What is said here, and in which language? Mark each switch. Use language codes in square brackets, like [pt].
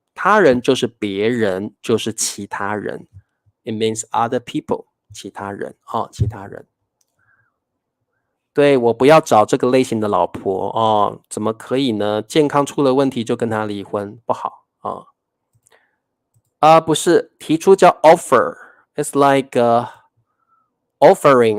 [zh] 他人就是别人，就是其他人。 [en] It means other people， [zh] 其他人，其他人。对，我不要找这个类型的老婆怎么可以呢？健康出了问题就跟他离婚，不好不是，提出叫 offer， [en] it's like offering.